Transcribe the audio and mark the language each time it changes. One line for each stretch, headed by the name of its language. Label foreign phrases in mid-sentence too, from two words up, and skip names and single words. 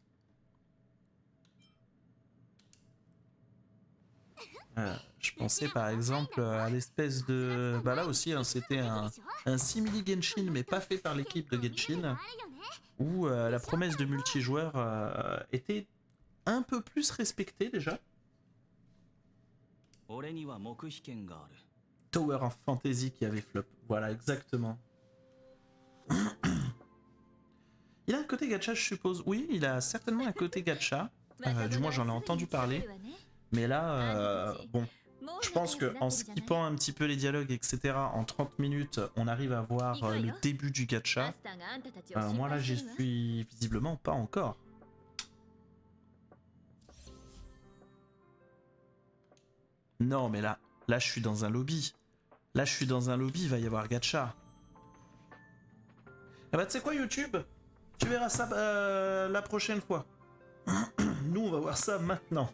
French: Je pensais par exemple à l'espèce de... Bah là aussi, hein, c'était un simili Genshin, mais pas fait par l'équipe de Genshin, où la promesse de multijoueur était un peu plus respectée déjà.
Japanese: 俺には黙秘権がある。
French: Tower of Fantasy qui avait flop. Voilà, exactement. Il a un côté gacha, je suppose. Oui, il a certainement un côté gacha. Du moins, j'en ai entendu parler. Mais là, bon, je pense qu'en skippant un petit peu les dialogues, etc., en 30 minutes, on arrive à voir le début du gacha.
Japanese: マスターがあんたたちを
French: Moi,
Japanese: 心
French: là,
Japanese: 配し
French: j'y
Japanese: てるわ
French: suis visiblement pas encore. Non, mais là, je suis dans un lobby. Là, je suis dans un lobby, il va y avoir gacha. Ah bah, tu sais quoi, YouTube? Tu verras ça la prochaine fois. Nous, on va voir ça maintenant.